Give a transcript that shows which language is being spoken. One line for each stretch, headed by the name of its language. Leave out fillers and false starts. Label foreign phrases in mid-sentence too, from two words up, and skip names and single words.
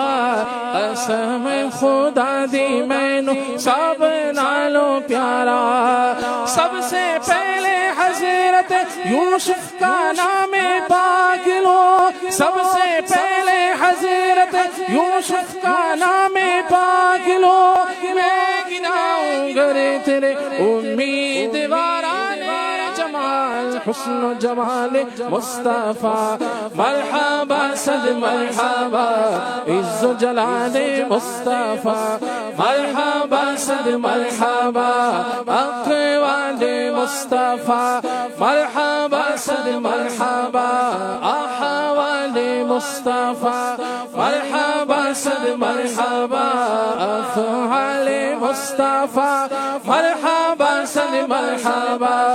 Punjabi: قسم خدا دی مینو سب نالوں پیارا
Urdu: سب سے پہلے حضرت یوسف کا نام پاک لو سب سے پہلے حضرت یوسف کا نام پاک لو میں گناؤں گر تیرے امیدواران جمال حسن و جمال مصطفیٰ مرحبا صد مرحبا عز و جلال مصطفیٰ مرحبا صد مرحبا اقوال مصطفیٰ مرحبا صد مرحبا احوال مصطفیٰ مرحبا صد مرحبا افعال مصطفیٰ مرحبا صد مرحبا